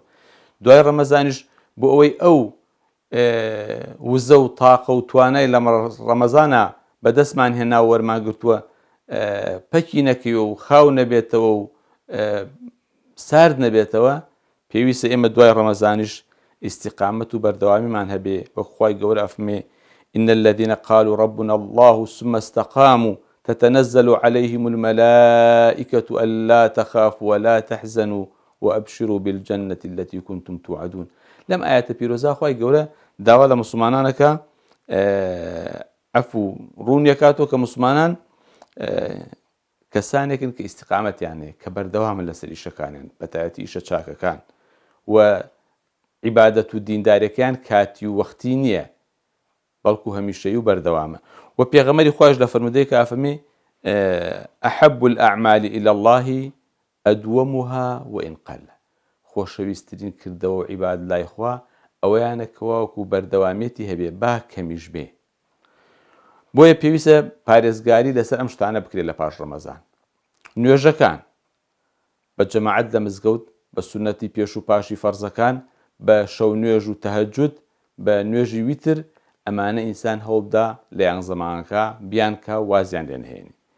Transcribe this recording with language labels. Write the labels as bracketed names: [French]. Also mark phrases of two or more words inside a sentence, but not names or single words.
[Central Kurdish] دوای ڕەمەزانیش بۆ ئەوەی ئەو وزە و تاقە و توانای لە ڕەمەزانە بەدەستمان هێنا و وەرمان گرتووە پەکی نەکەوێ و خاو نەبێتەوە و سارد نەبێتەوە، پێویستە ئێمە دوای ڕەمەزانیش ئیستیقامەت و بەردەوامیمان هەبێ، وەکو خوای گەورە ئەفەرمێ [Arabic] إن الذين قالوا ربنا الله ثم استقاموا تتنزل عليهم الملائكة ألا تخافوا ولا تحزنوا وأبشروا بالجنة التي كنتم توعدون. [Central Kurdish] لەم ئاەتە پیرۆزا خوای گەورە داوا لە موسڵمانانەکە عەفو ڕوونیەکاتەوە کە موسڵمانان کەسانێکن کە ئیستیقامەتیان هەیە، کە بەردەوامن لەسەر ئیشەکانیان، بەتایبەتی ئیشە چاکەکان، و عیبادەت و دینداریەکەیان کاتی و وەختی نییە، بەڵکو هەمیشەیی و بەردەوامە. و پێغەمبەری خوایش لە فەرمودەیەکە ئەفەرمێ [Arabic] ئەحەب الأعمال إلى الله أدومها وإن قل. [Central Kurdish] خۆشەویستترین کردەوە و عیبادەت لای خوا ئەوەیانە کەوا وەکو بەردەوامێتی هەبێ، با کەمیش بێ. بۆیە پێویستە پارێزگاری لەسەر ئەم شتانە بکرێت لە پاش ڕەمەزان. نوێژەکان بە جەماعەت لە مزگەوت، بە سونەتی پێش و پاشی فەرزەکان، بە شەو نوێژ و تەهەجود، بە نوێژی ویتر، ئەمانە ئینسان هەوڵدا لە یانزەمانەکە بیانکە وازیان لێ نهێنێ.